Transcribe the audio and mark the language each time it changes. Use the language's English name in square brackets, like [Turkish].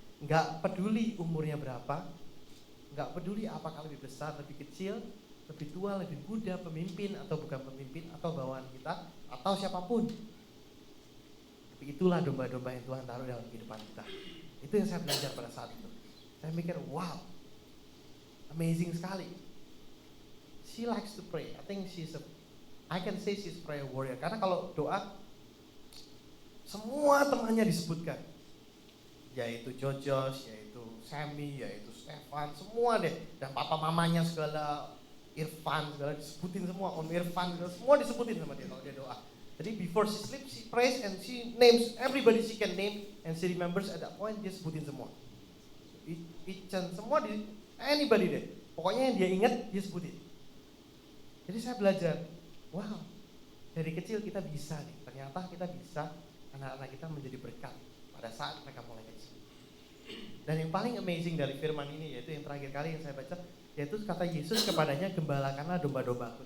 [Indonesian] Enggak peduli umurnya berapa, enggak peduli apakah lebih besar, lebih kecil, lebih tua, lebih muda, pemimpin atau bukan pemimpin, atau bawahan kita, atau siapapun. Tapi itulah domba-domba yang Tuhan taruh dalam kehidupan kita. Itu yang saya belajar pada saat itu. Saya mikir, wow, amazing sekali. [English] She likes to pray. I think I can say she's prayer warrior. [Indonesian] Karena kalau doa, semua temannya disebutkan. Yaitu Jojos, yaitu Sammy, yaitu Stefan, semua deh. Dan papa mamanya segala, Irfan segala disebutin semua. Om Irfan segala, semua disebutin sama dia kalau dia doa. Jadi [English] before she sleeps, she prays and she names everybody she can name and she remembers at that point, [Indonesian] dia sebutin semua. Ichan, semua anybody deh. Pokoknya yang dia ingat, dia sebutin. Jadi saya belajar, wow, dari kecil kita bisa nih. Ternyata kita bisa anak-anak kita menjadi berkat pada saat mereka mulai kecil. Dan yang paling amazing dari firman ini, yaitu yang terakhir kali yang saya baca, yaitu kata Yesus kepadanya, gembalakanlah domba-dombaku.